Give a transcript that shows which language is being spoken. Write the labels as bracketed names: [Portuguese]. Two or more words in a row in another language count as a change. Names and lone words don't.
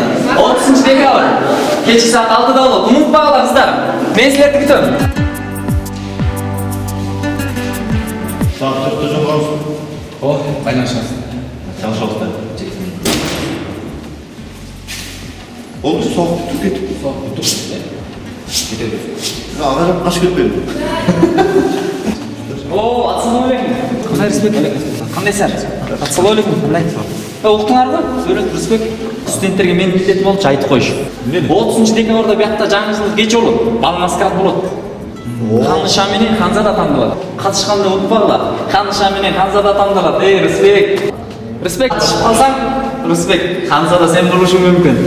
[Kyrgyz] 30-декабр кечки саат 6-да болот. Унутпаңыздар кыздар. Мен силерди күтөм. Saat 4'te жолугабыз. О, байланышабыз. Жакшыбыздар. Болду, [Kazakh] соғып түп кетіп. Соғып тур. Кетеді. Ағажап қашып кетпейді. О, ассалаумағалейкум. Қандай Рысбек? Қандайсыздар? Ассалаумағалейкум. Қандай? [Kyrgyz] Уктуңарбы? Сөйлөп Рысбек. Студенттерге менин милдетим болчу айтып коюш. 30-декабрда биякта жаңы жылдык кече болот. Бал маскарад болот. Ханыша менен Ханзада тандалат. Катышканды унутпагыла. Ханыша менен Ханзада тандалат. Рысбек. Рысбек катышып калсаң, Рысбек, Ханзада сен болушуң мүмкүн.